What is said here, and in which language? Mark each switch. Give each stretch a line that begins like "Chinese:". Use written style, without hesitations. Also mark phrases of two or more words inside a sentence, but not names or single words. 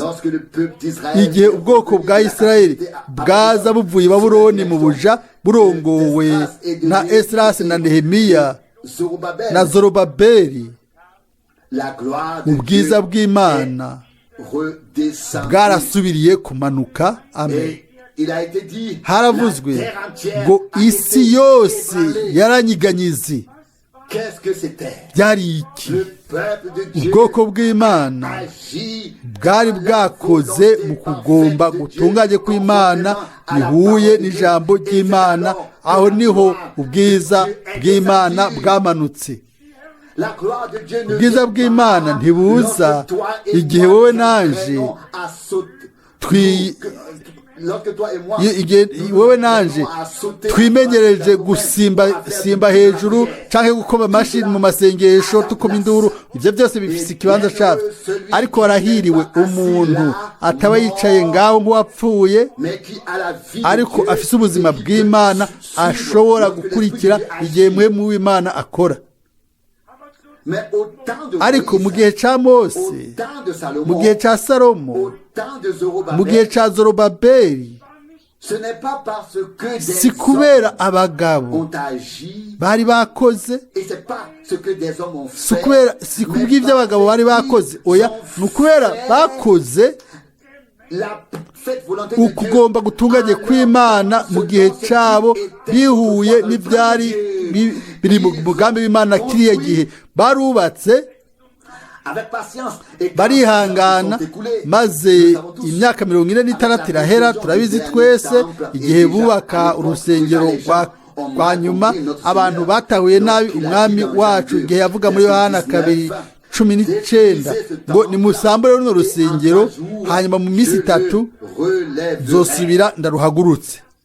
Rundi: Igihe ubwoko bwa Isirayeli bwaza buvuye i Babuloni mu buja burongowe na Esdras na Nehemiya na Zorobabeli, ubwiza bw'Imana bwarasubiriye kumanuka. Amen. Haravuzwe ngo isi yose yaranyiganyize
French: qu'est-ce que c'était?
Rundi: byari iki?
French: Le peuple de Dieu
Rundi: ubwoko bw'imana
French: agit
Rundi: bwari bwakoze mu kugomba gutunganye kw'imana bihuye n'ijambo ry'imana. aho niho ubwiza bw'imana bwamanutse.
French: La gloire de Dieu ne
Rundi: ubwiza
French: vient
Rundi: bw'imana
French: pas
Rundi: ntibuza
French: lorsque toi et
Rundi: igihe
French: moi
Rundi: wowe
French: nous
Rundi: nanje
French: prenons à sauter.
Rundi: twi
French: Lorsque toi et moi
Rundi: igihe wowe nanje twimenyereje gusimba hejuru canke gukoma amashyi mu masengesho tukoma induru, ivyo byose bifise ikibanza cyavyo. ariko warahiriwe umuntu ataba yicaye ngaho nk'uwapfuye,
French: mais qui a la vie de
Rundi: ariko
French: Dieu
Rundi: afise ubuzima
French: et qui
Rundi: bw'imana
French: peut suivre
Rundi: ashobora
French: ce que l'Esprit
Rundi: gukurikira
French: de Dieu
Rundi: igihe
French: agit.
Rundi: muhemu w'imana akora.
French: Mais au temps de
Rundi: ariko mu
French: Moïse,
Rundi: gihe ca mose,
French: au temps de
Rundi: mu
French: Salomon,
Rundi: gihe ca salomo,
French: au temps de
Rundi: mu gihe
French: Zorobabel,
Rundi: ca zorobabeli,
French: ce n'est pas parce que
Rundi: si
French: des
Rundi: kubera
French: hommes
Rundi: abagabo
French: ont agi,
Rundi: bari bakoze,
French: et c'est pas ce que des hommes ont
Rundi: si
French: fait,
Rundi: kubera si kubw'ibyo abagabo bari bakoze, oya ni ukubera bakoze
French: la cette volonté de Dieu
Rundi: ukugomba gutunganye kw'imana mu gihe cyabo bihuye n'ibyari biri mu mugambi w'imana. kiriya gihe barubatse
French: avec patience et
Rundi: barihangana, maze imyaka 46 irahera. turabizi twese igihe bubaka urusengero rwa nyuma, abantu batahuye nabi umwami wacu igihe yavuga muri Yohana 2:19 ngo nimusambure runo rusengero, hanyuma mu minsi 3 nzosubira ndaruhagurutse.